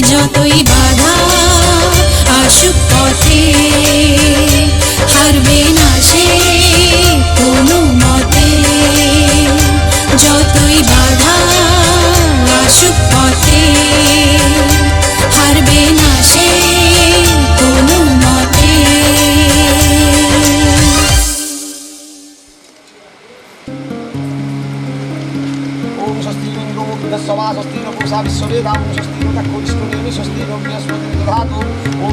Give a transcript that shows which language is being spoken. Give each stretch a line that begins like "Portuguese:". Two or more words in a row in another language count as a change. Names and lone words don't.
Bangla: যতই বাধা আসুক পথে হারবে না সে কোনো মতে যতই বাধা আসুক পথে হারবে না সে কোনো মতে
Sanskrit: ओम स्वस्ति इंद्रो बृहस्पति स्वस्ति नो पूषा विश्ववेदां स्वस्ति नो दक्षिणेमि स्वस्ति नो बृहस्पति दधातु ओम